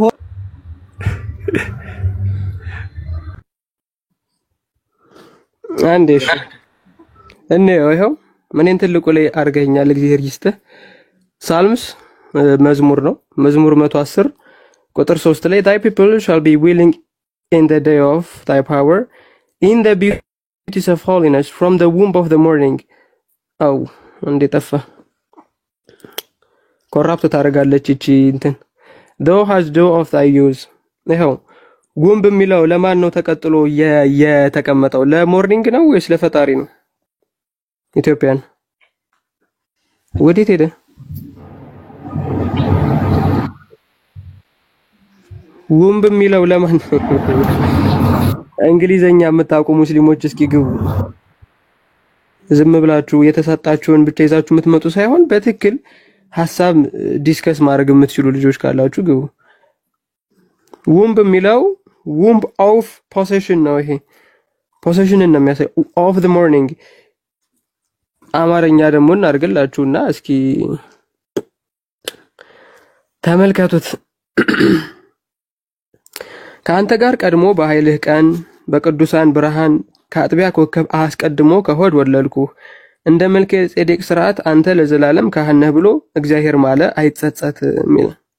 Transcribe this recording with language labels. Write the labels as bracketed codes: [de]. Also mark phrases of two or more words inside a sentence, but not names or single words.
[am] አንዴሽ ይኸው ምንን ትልቁ ላይ አርገኛል። እግዚአብሔር ይስጥህ። ሳልምስ መዝሙር ነው። መዝሙር 110 ቁጥር 3 ላይ [en] thy people shall be willing in the day of thy power in the beauties of holiness from the womb of the morning. [am] አው እንዴ ጠፋ። ኮራፕት ታደርጋለች እቺ እንትን [en] thou hast dew of thy youth። [am] ይኸው ውምብ የሚለው ለማን ነው ተቀጥሎ የተቀመጠው? ለሞርኒንግ ነው ወይስ ለፈጣሪ ነው? ኢትዮጵያን ወዴት ሄደ? ውምብ የሚለው ለማን ነው? እንግሊዘኛ የምታውቁ ሙስሊሞች እስኪ ግቡ። ዝም ብላችሁ የተሰጣችሁን ብቻ ይዛችሁ የምትመጡ ሳይሆን በትክክል ሐሳብ ዲስከስ ማድረግ የምትችሉ ልጆች ካላችሁ ግቡ። ውምብ የሚለው [en] womb of possession [am] ነው። ይሄ possession ነው የሚያሳይ [en] of the morning። [am] አማርኛ ደግሞ እናርግላችሁና እስኪ ተመልከቱት። ከአንተ ጋር ቀድሞ በኃይልህ ቀን በቅዱሳን ብርሃን ከአጥቢያ ኮከብ አስቀድሞ ከሆድ ወለድኩ። እንደ መልከ ጼዴቅ ሥርዓት አንተ ለዘላለም ካህን ነህ ብሎ እግዚአብሔር ማለ አይጸጸትም ይላል።